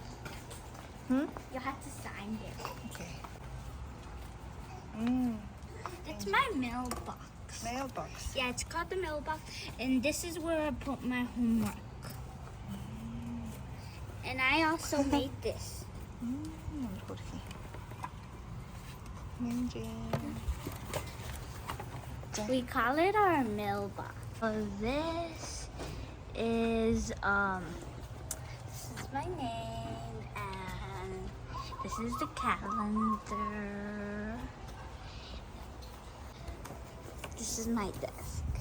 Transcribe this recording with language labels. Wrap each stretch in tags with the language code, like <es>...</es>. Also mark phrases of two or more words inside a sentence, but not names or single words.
<en>You have to sign here. Okay. It's my mailbox. Mailbox. Yeah, it's called the mailbox, and this is where I put my homework. And I also made this.</en> <mn>Ямар хөрхий. Минжин.</mn> <en>We call it our mailbox. This is my name, and this is the calendar. This is my desk.</en>